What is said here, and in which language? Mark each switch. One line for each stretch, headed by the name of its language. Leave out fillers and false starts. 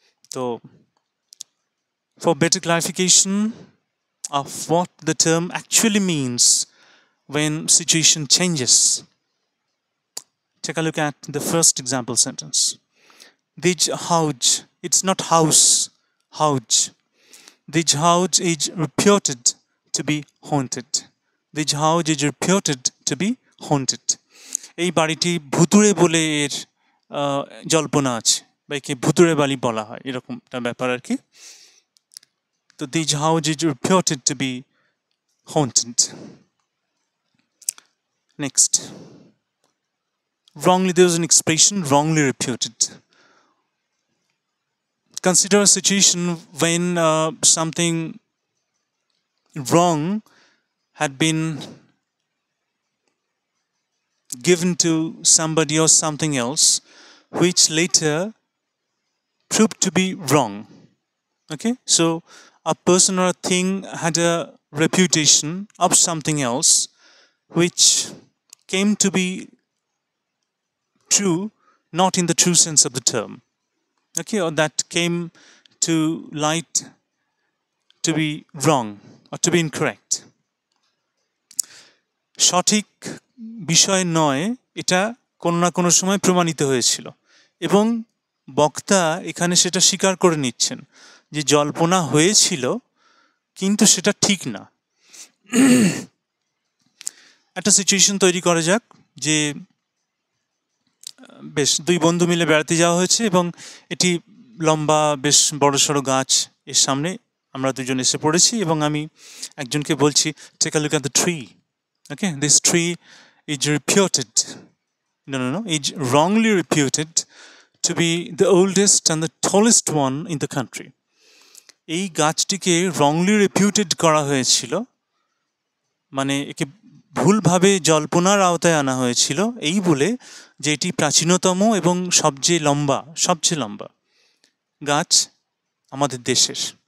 English: তো for better clarification of what the term actually means when situation changes, take a look at the first example sentence. This house, it's not house, house. This house is reputed to be haunted. This house is reputed to be haunted.
Bangla: এই বাড়িটি ভুতুড়ে বলে এর জল্পনা আছে, বা একে ভুতুড়ে বাড়ি বলা হয়, এরকম একটা ব্যাপার আর কি।
English: তো this house is reputed to be haunted. Next, wrongly, there was an expression, wrongly reputed. Consider a situation when something wrong had been given to somebody or something else, which later proved to be wrong. Okay, so a person or a thing had a reputation of something else which came to be true, not in the true sense of the term. Okay, or that came to light to be wrong or to be incorrect.
Bangla: সঠিক বিষয় নয়, এটা কোনো না কোনো সময় প্রমাণিত হয়েছিল, এবং বক্তা এখানে সেটা স্বীকার করে নিচ্ছেন যে জল্পনা হয়েছিল কিন্তু সেটা ঠিক না। একটা সিচুয়েশন তৈরি করা যাক যে বেশ দুই বন্ধু মিলে বেড়াতে যাওয়া হয়েছে, এবং এটি লম্বা বেশ বড়সড় গাছ, এর সামনে আমরা দুজন এসে পড়েছি, এবং আমি একজনকে বলছি,
English: Take a look at the tree. Okay, this tree is reputed, no, is wrongly reputed to be the oldest and the tallest one in the country.
Bangla: এই গাছটিকে wrongly reputed করা হয়েছিল, মানে একে ভুলভাবে জল্পনার আওতায় আনা হয়েছিল এই বলে যে এটি প্রাচীনতম এবং সবচেয়ে লম্বা গাছ আমাদের দেশের।